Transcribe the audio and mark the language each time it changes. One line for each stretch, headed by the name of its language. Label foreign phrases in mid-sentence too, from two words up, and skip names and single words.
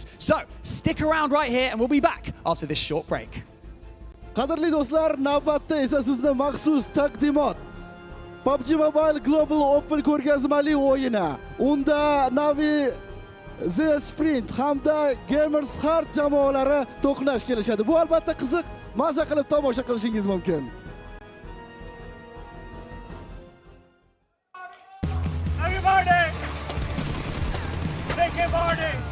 English: So stick around right here and we'll be back after this short break.
Uzbek: Qadrli do'stlar, navbatda esa sizni maxsus taqdimot PUBG Mobile Global Open ko'rgazmali o'yini. Unda Navi The Sprint hamda Gamers Heart jamoalari to'qnash kelishadi. Bu albatta qiziq, maza qilib tomosha qilishingiz mumkin.
English: Everybody! Take a party!